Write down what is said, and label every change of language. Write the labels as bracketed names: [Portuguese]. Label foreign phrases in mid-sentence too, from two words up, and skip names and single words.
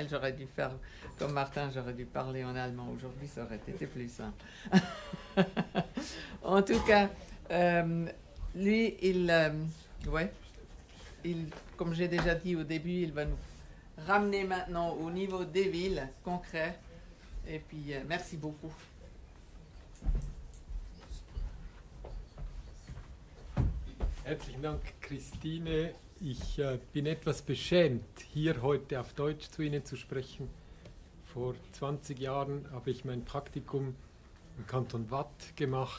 [French] J'aurais dû faire comme Martin, j'aurais dû parler en allemand aujourd'hui, ça aurait été plus simple. En tout cas, lui, comme j'ai déjà dit au début, il va nous ramener maintenant au niveau des villes concrets. Et puis, merci beaucoup. [German] Herzlichen Dank, Christine. Ich bin etwas beschämt, hier heute auf Deutsch zu Ihnen zu sprechen. Vor 20 Jahren habe ich mein Praktikum im Kanton Waadt gemacht.